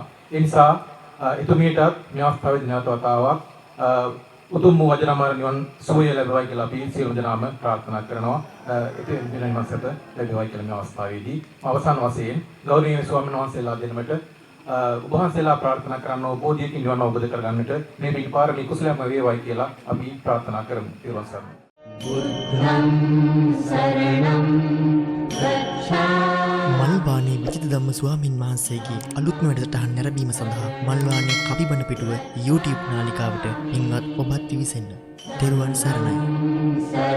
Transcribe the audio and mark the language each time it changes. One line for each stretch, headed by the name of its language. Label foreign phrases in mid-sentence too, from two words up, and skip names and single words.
Sinhala: ඒ නිසා එතුමියට මේ අවස්ථාවේදී නැවත වතාවක් උතුම් වූ වජනමාර නිවන් සුවය ලැබෙවයි කියලා අපි සියලුම දෙනාම ප්‍රාර්ථනා කරනවා. ඉතින් දිනන මාසෙට ලැබෙවයි කියලා මේ අවස්ථාවේදී අවසාන වශයෙන් ගෞරවනීය ස්වාමීන් වහන්සේලා දෙනමට ඔබ වහන්සේලා ප්‍රාර්ථනා කරනවා බෝධියකින් නිවන අවබෝධ කරගන්නට මේ පිටපාරමී කුසලයක්ම වේවයි කියලා අපි ප්‍රාර්ථනා කරමු. ඊළඟ සරණයි.
Pali: බුද්ධං සරණං ගච්ඡාමි.
Sinhala: මල්වානේ විචිත ධම්ම ස්වාමින් වහන්සේගේ අලුත්ම වැඩසටහන් නැරඹීම සඳහා මල්වානේ කපිබන පිටුව YouTube නාලිකාවට පින්වත් ඔබත් විසින්න. තෙරුවන් සරණයි.